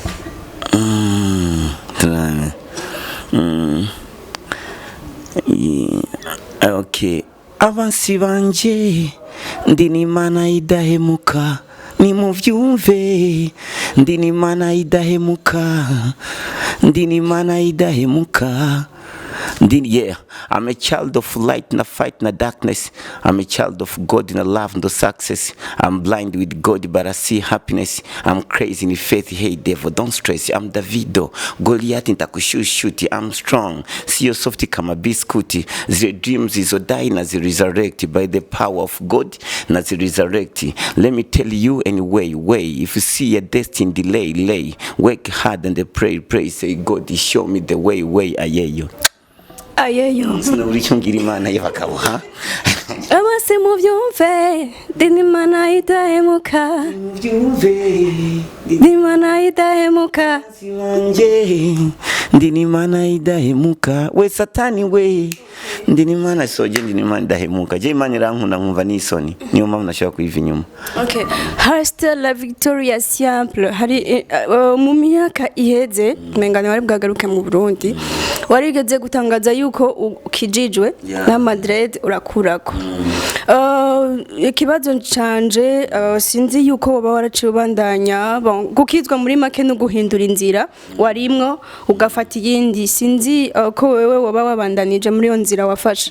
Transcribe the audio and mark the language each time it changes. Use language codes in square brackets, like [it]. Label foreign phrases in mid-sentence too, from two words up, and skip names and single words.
[rn] okay abansi banje ndi n'Imana idahemuka ni muvyumve ndi n'Imana idahemuka ndi n'Imana idahemuka [pcm] yeah, I'm a child of light, na fight na darkness. I'm a child of God, na love, no success. I'm blind with God, but I see happiness. I'm crazy in faith, hey devil, don't stress. I'm Davido, Goliath ntakushuti. I'm strong, see your softy kama biscuit. The dreams is die na the resurrect by the power of God, na the resurrect. Let me tell you anyway, if you see a destiny delay, lay. Work hard and pray, say God, show me the way, ayeyo. Ayeyo [rn] sinaburi cyo ngira Imana y'abakabuha abase mu byumve ndi n'Imana idahemuka ndi n'Imana idahemuka siwanje ndi n'Imana idahemuka we satani we ndi n'Imana soje ndi n'Imana idahemuka je Imana irankunda nkumva n'isoni niyo mpamvu nashaka kuyiva inyuma okay [es] hasta la victoria [rn] simple hari mu myaka iheze mengane wari bwagaruke mu Burundi warigeze gutangaza yuko ukijijwe na Madrid urakurako ikibazo canje sinzi yuko baba waraciye ubandanya gukizwa muri make no guhindura inzira warimwo ugafata ugafata iyindi sinzi ko wewe waba wabandanije muri iyo nzira wafashe